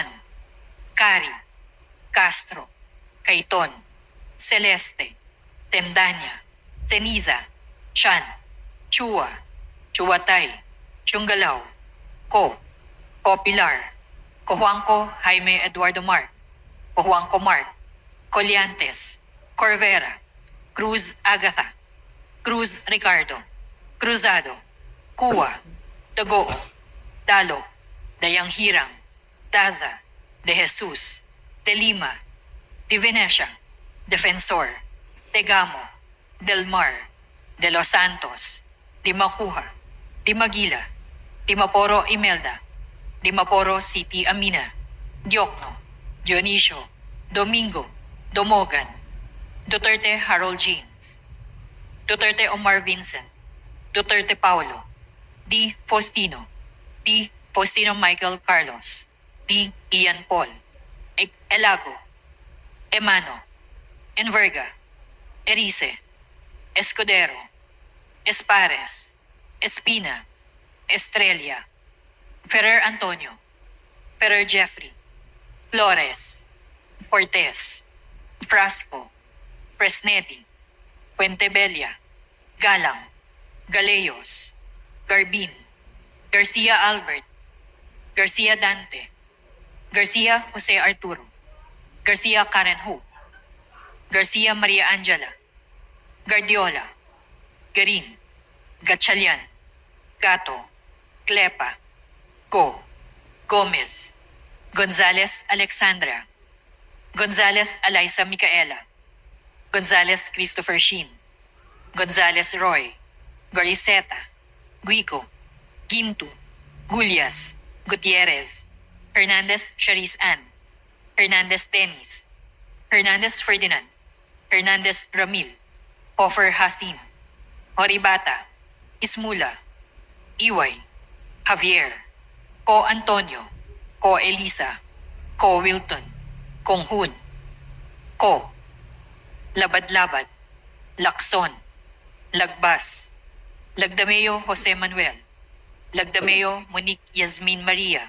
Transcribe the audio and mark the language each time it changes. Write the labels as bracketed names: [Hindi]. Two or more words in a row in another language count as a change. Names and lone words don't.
[Filipino] Cari. Castro. Caiton. Celeste. Tendanya. Ceniza. Chan. Chua. Chuatay. Chungalaw. Ko. Popular. Cojuangco Jaime Eduardo Mark. Cojuangco Mark. Colliantes. Corvera. Cruz Agatha. Cruz Ricardo. Cruzado. Cua. Dagoo. Dalo. Dayang Hirang. Daza. De Jesus. De Lima. De Venecia. Defensor. Tegamo. Del Mar. De Los Santos. Di Macuja. Di Maguila. Di Maporo Imelda. Di Maporo City Amina. Diokno. Dionisio. Domingo. Domogan. Duterte Harold James. Duterte Omar Vincent. Duterte Paulo. D. Faustino. D. Faustino Michael Carlos. D. Ian Paul. Elago. Emano. Enverga. Erice. Escudero. Espares. Espina. Estrella. Ferrer Antonio. Ferrer Jeffrey. Flores. Fortes. Frasco. Fresnedi. Fuentebella. Galang. Galeyos. Garbin. Garcia Albert. Garcia Dante. Garcia Jose Arturo. Garcia Karen Ho. Garcia Maria Angela. Guardiola. Garin. Gatchalian. Gato. Clepa. Go. Gomez. Gonzales Alexandra. Gonzales Eliza Micaela. Gonzales Christopher Sheen. Gonzales Roy. Goriseta. Guico. Gintu. Gulias. Gutierrez. Hernandez Charis Ann. Hernandez Dennis. Hernandez Ferdinand. Hernandez Ramil. Hofer Hasin. Oribata. Ismula. Iway. Javier. Ko Antonio. Ko Elisa. Ko Wilton. Konghun. Ko. Labad-labad. Lakson. Lagbas. Lagdameo Jose Manuel. Lagdameo Monique Yasmin Maria.